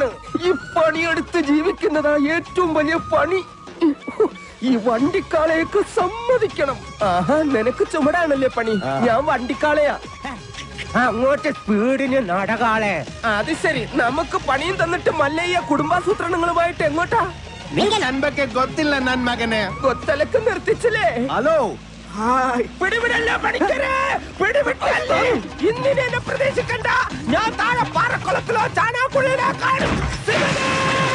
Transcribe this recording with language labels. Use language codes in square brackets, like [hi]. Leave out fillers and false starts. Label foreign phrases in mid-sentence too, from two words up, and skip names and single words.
[ml] ഈ പണിയെടുത്ത് ജീവിക്കുന്നതാ ഏറ്റവും വലിയ പണി. ഈ വണ്ടിക്കാളേക്ക് സമ്മതിക്കണം. ആഹാ, നിനക്ക് ചുമടാണല്ലേ പണി, ഞാൻ വണ്ടിക്കാളയാ. അങ്ങോട്ട് സ്പീഡിന് നടകാളെ. അത് ശരി, നമുക്ക് പണിയും തന്നിട്ട് മല്ലയ്യ കുടുംബാസൂത്രണങ്ങളുമായിട്ട് എങ്ങോട്ടാ? [kn] ನಿಂಗೆ ನನ್ಬಗ್ಗೆ ಗೊತ್ತಿಲ್ಲ ನನ್ ಮಗನೇ. [ml] കൊത്തലക്ക് നിർത്തിച്ചില്ലേ? ഹലോ, പിടിവിടല്ല പണിക്കരെ, പിടിവിട്ടല്ലേ. ഇന്നിനെ എന്നെ പ്രതീക്ഷിക്കണ്ട. ഞാൻ താഴെ പാറക്കുളത്തിലോ ചാണാക്കുള്ളിലോ കാണും.